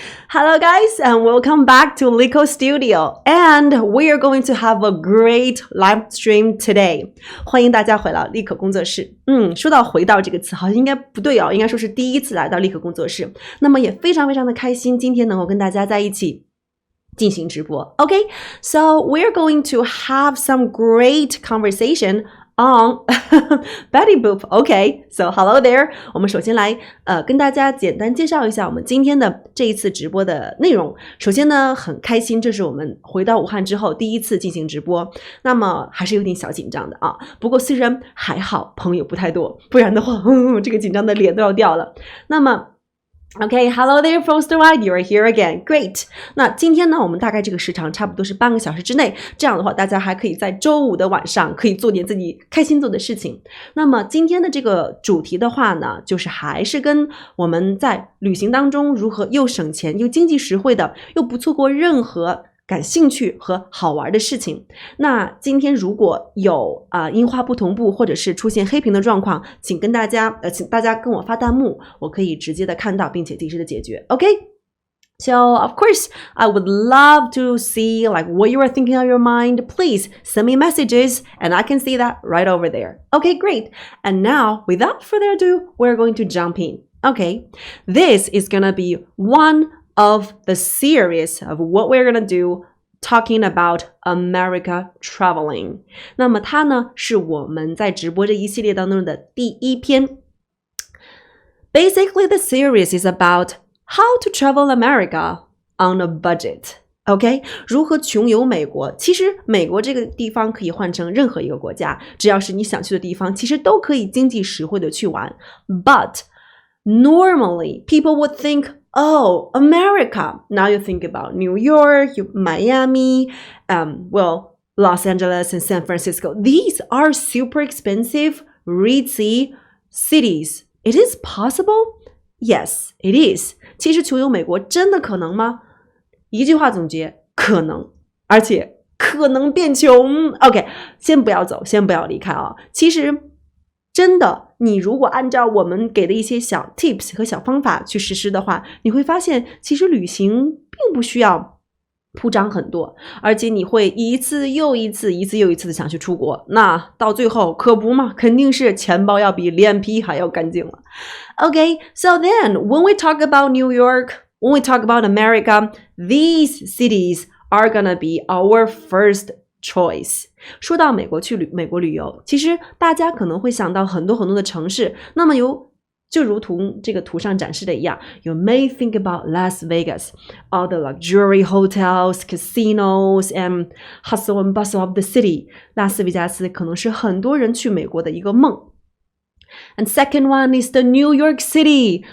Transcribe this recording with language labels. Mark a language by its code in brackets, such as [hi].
[en] Hello guys and welcome back to Lico Studio and we are going to have a great live stream today. [zh] 欢迎大家回到立可工作室。说到回到这个词好像应该不对哦，应该说是第一次来到立可工作室。那么也非常非常的开心今天能够跟大家在一起进行直播。 [en] Okay, so we're going to have some great conversation on Betty Boop. Okay, so hello there. [zh] 我们首先来跟大家简单介绍一下我们今天的这一次直播的内容。首先呢，很开心，这是我们回到武汉之后第一次进行直播，那么还是有点小紧张的啊。不过虽然还好朋友不太多，不然的话这个紧张的脸都要掉了。 [en] 那么Okay, hello there, Fosterwide, you're here again. Great. [zh] 那今天呢，我们大概这个时长差不多是半个小时之内，这样的话大家还可以在周五的晚上可以做点自己开心做的事情。那么今天的这个主题的话呢，就是还是跟我们在旅行当中如何又省钱又经济实惠的，又不错过任何感兴趣和好玩的事情。那今天如果有音画不同步或者是出现黑屏的状况，请大家跟我发弹幕，我可以直接的看到并且及时的解决。 [en] Okay? So, of course, I would love to see like what you are thinking on your mind. Please send me messages and I can see that right over there. Okay, great. And now, without further ado, we're going to jump in. Okay, this is gonna be one of the series of what we're gonna do talking about America traveling. [zh] 那么它呢是我们在直播这一系列当中的第一篇。 [en] Basically, the series is about how to travel America on a budget. [zh] OK, 如何穷游美国？其实美国这个地方可以换成任何一个国家，只要是你想去的地方，其实都可以经济实惠的去玩。 [en] But normally, people would think,Oh, America. Now you think about New York, Miami, Los Angeles and San Francisco. These are super expensive, ritzy cities. It is possible? Yes, it is. [zh] 其实穷游美国真的可能吗？一句话总结，可能，而且可能变穷。 OK, 先不要走，先不要离开啊。其实真的，你如果按照我们给的一些小 tips 和小方法去实施的话，你会发现其实旅行并不需要铺张很多，而且你会一次又一次的想去出国，那到最后可不嘛，肯定是钱包要比脸皮还要干净了。 [en] Okay, so then when we talk about New York, when we talk about America, these cities are gonna be our first choice. 说到美国旅游，其实大家可能会想到很多的城市，那么就如同这个图上展示的一样， You may think about Las Vegas, all the luxury hotels, casinos, and hustle and bustle of the city. [zh] 拉斯维加斯可能是很多人去美国的一个梦。 [en] And second one is the New York City.